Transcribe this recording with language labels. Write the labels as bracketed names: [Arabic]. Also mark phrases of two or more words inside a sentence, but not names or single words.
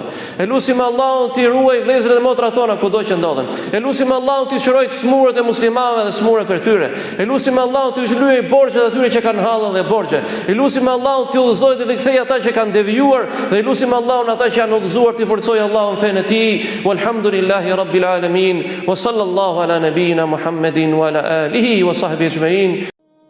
[Albanian] Elusim Allahun t'i ruaj vëllezërit dhe motrat tona kudo që ndodhen. Elusim Allahun t'i shëroj smurët e muslimanëve dhe smurët për tyre. Elusim Allahun t'i shlyej borxhet atyre që kanë hallën dhe borxhe. Elusim Allahun t'i udhëzoj dhe kthej ata që kanë devijuar dhe elusim Allahun ata që janë udhëzuar t'i forcojë Allahun fenë e tij. [Arabic] والحمد لله رب العالمين وصلى الله على نبينا محمد وعلى آله وصحبه أجمعين.